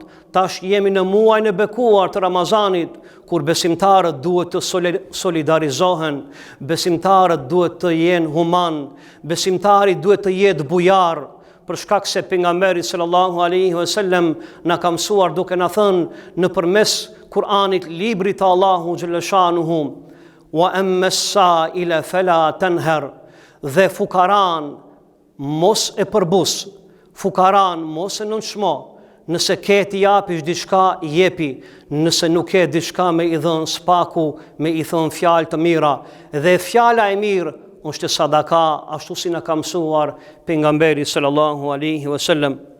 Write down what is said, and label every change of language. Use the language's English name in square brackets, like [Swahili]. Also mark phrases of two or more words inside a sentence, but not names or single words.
[Albanian] Tash jemi në muajin e bekuar të Ramazanit, kur besimtarët duhet të solidarizohen, besimtarët duhet të jenë human, besimtari duhet të jetë bujar, për shkak se pejgamberi [Arabic] صلى الله عليه وسلم [Albanian] na ka mësuar duke na thënë nëpërmes Kur'anit, librit të Allahu [Arabic] جل شأنه, وأما السائل فلا تنهر, [Albanian] dhe fukaran mos e përbus, fukaran mos e nënçmo. Nëse ke t'i japish diçka, jepi. Nëse nuk ke diçka, me i dhën spaku, me i thënë fjalë të mira. Dhe fjala e mirë është sadaka, ashtu si na ka mësuar pejgamberi [Arabic] صلى الله عليه وسلم.